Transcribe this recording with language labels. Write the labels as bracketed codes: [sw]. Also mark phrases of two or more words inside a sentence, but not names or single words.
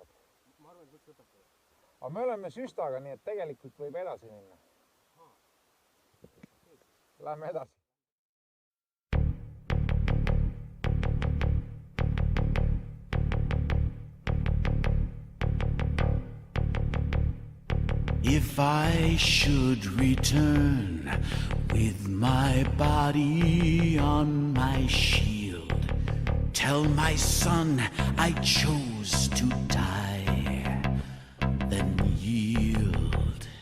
[et] ma arvan, et võiks lõpetada. aga me oleme süstaga, nii et tegelikult võib edasi minna. Lähme edasi. [en] If I should return with my body on my shield Tell my son I chose to die, then yield.